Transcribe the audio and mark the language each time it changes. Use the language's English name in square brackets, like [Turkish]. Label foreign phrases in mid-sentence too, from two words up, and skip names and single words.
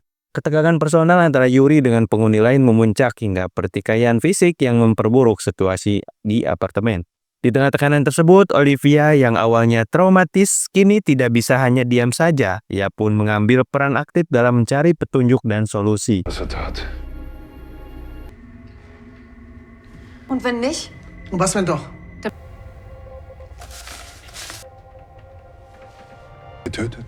[Indonesian] Ketegangan personal antara Yuri dengan penghuni lain memuncak hingga pertikaian fisik yang memperburuk situasi di apartemen. Di tengah tekanan tersebut, Olivia yang awalnya traumatis kini tidak bisa hanya diam saja. Ia pun mengambil peran aktif dalam mencari petunjuk dan solusi. [German] Was er tat. Und wenn nicht? Und was wenn doch? Getötet.